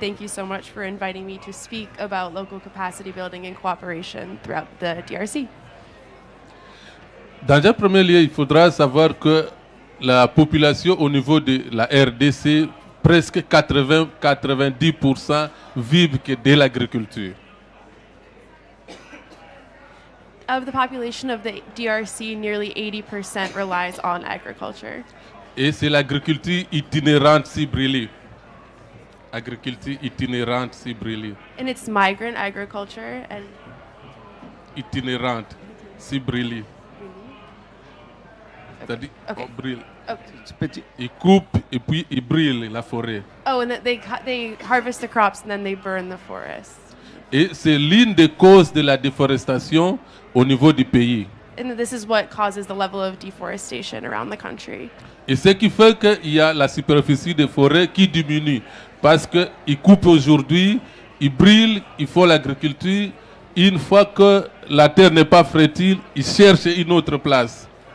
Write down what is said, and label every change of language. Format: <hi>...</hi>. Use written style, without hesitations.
<en>Thank you so much for inviting me to speak about local capacity building and cooperation throughout the DRC.</en> <fr>Dans un premier lieu, il faudra savoir que la population au niveau de la RDC, presque 90% vivent que de l'agriculture.</fr> <en>Of the population of the DRC, nearly 80% relies on agriculture.</en> <fr>Et c'est l'agriculture itinérante ciblée. Agriculture itinérante ciblée.</fr> <en>And it's migrant agriculture and</en> <fr>Itinérante ciblée. C'est-à-dire,</fr> <en>Okay.</en> <fr>on brûle. C'est petit. Ils coupent et puis ils brûlent la forêt.</fr> <en>oh, and that they harvest the crops and then they burn the forest.</en> <fr>Et c'est l'une des causes de la déforestation au niveau du pays.</fr> <en>And this is what causes the level of deforestation around the country.</en> <fr>Et ce qui fait qu'il y a la superficie des forêts qui diminue. Parce qu'ils coupent aujourd'hui, ils brûlent, ils font l'agriculture. Une fois que la terre n'est pas fertile, ils cherchent une autre place.</fr>